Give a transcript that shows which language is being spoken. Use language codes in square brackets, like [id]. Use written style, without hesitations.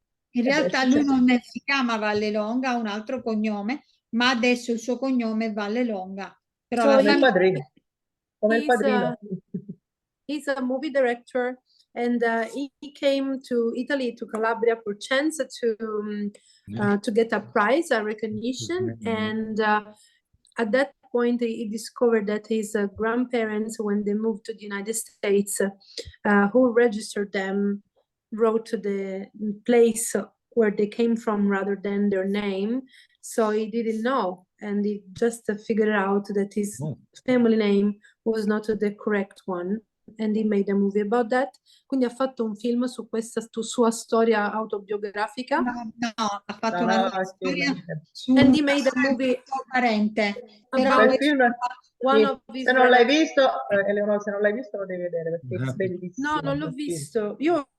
[it] In realtà lui non si chiama Vallelonga, ha un altro cognome, ma adesso il suo cognome è Vallelonga. Però [en] So [it] come il padrino. Come il padrino. [en] He's a movie director, and he came to Italy, to Calabria, for chance to get a prize, a recognition, and at that point he discovered that his grandparents, when they moved to the United States, who registered them, wrote the place where they came from rather than their name. So he didn't know, and he just figured out that his family name was not the correct one. and he made a movie about that. [it] Quindi ha fatto un film su questa sua storia autobiografica. No, ha fatto una storia su [en] and [it] un [en] he made a movie [it] suo parente. [en] about one of his [it] se non l'hai visto, Eleonora, se non l'hai visto lo devi vedere perché è bellissimo. No, non l'ho visto. Io